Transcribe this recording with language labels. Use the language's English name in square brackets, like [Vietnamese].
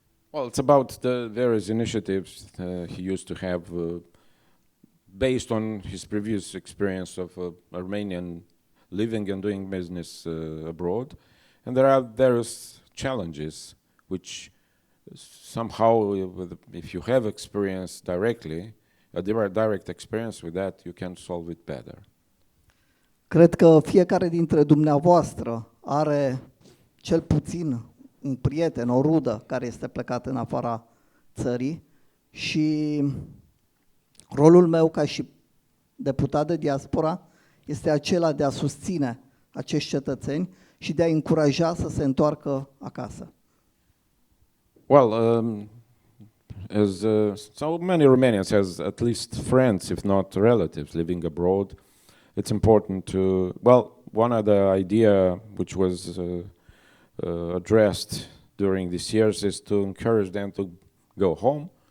[English] Well, it's about the various initiatives he used to have based on his previous experience of Armenian living and doing business abroad. And there are various challenges which somehow, if you have experience directly, a direct experience with that, you can solve it better. [Romanian] Cred că fiecare dintre dumneavoastră are cel puțin un prieten, o rudă care este plecat în afara țării și rolul meu ca și deputat de diaspora este acela de a susține acești cetățeni și de a încuraja să se întoarcă acasă. [English] Well, as so many Romanians has at least friends, if not relatives, living abroad, it's important to, well, one of the idea which was addressed during these years is to encourage them to go home.